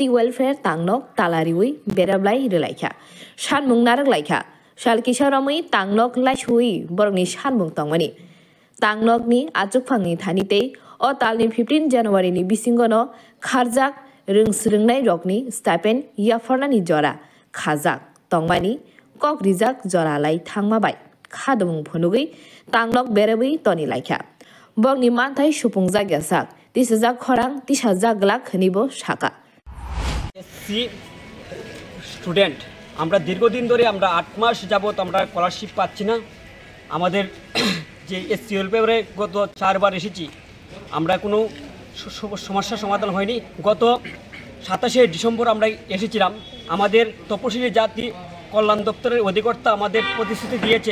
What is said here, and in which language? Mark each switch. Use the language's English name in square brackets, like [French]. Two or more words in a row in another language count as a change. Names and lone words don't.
[Kok Borok] welfare tangnok talariwi berablai relaikha sanmung narak laikha Shalkisha Ramui tangnok laishui borokni sanmung tongmani tangnok ni achukphangni thanitei o talni 15 January ni bisingono kharjak ringsringnai rokni stipend yafornani jora khajak tongmani kok rijak jora lai thangmabai khadumung phunugui tangnok berewi toni laikha bokni manthai supungjak yasak tisajak khorang tisajak glak khanibo shaka [English] SC student [Bangla] আমরা দীর্ঘদিন ধরে আমরা 8 মাস যাবত আমরা স্কলারশিপ পাচ্ছি না আমাদের যে [English] SC welfare [Bangla] গত 4 বার এসেছি আমরা কোনো সমস্যা সমাধান হয়নি গত 27 ডিসেম্বর আমরা এসেছিলাম আমাদের তপশিলি জাতি কল্যাণ দপ্তরের অধিকর্তা আমাদের প্রতিশ্রুতি দিয়েছে